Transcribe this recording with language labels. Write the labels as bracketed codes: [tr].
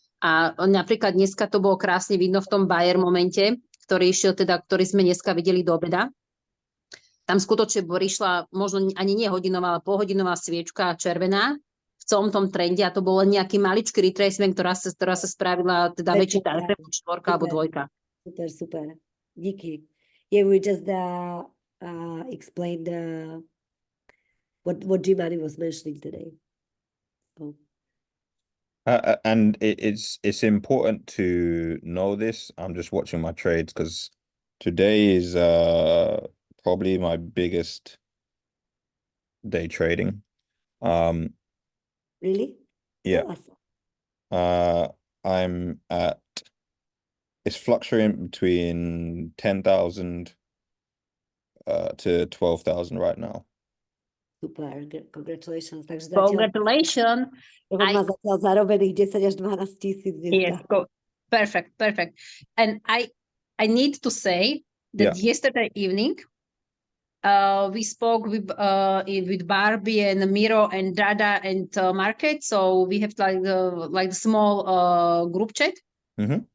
[sk] A napríklad dneska to bolo krásne vidno v tom buyer momente, ktorý sme dneska videli do obeda. Tam skutočne prišla možno ani nie hodinová, ale polhodinová sviečka červená v celom tom trende a to bol len nejaký maličký retracement, ktorá sa spravila teda väčší tarif, 4 alebo 2. Super. Díky. [en] Yeah, we just explained what Jimani was mentioning today. Oh. And it's important to know this. I'm just watching my trades because today is probably my biggest day trading. Really? Yeah. Awesome. I'm at, it's fluctuating between 10,000 to 12,000 right now. Super, congratulations. [sk] Takže [en] Congratulations. [sk] On má zatiaľ zarobených 10 až 12 tisíc dneska. [en] Yes, perfect. And I need to say that yesterday evening we spoke with Barbie and Miro and Dada and Market. So we have like the small group chat. Mm-hmm.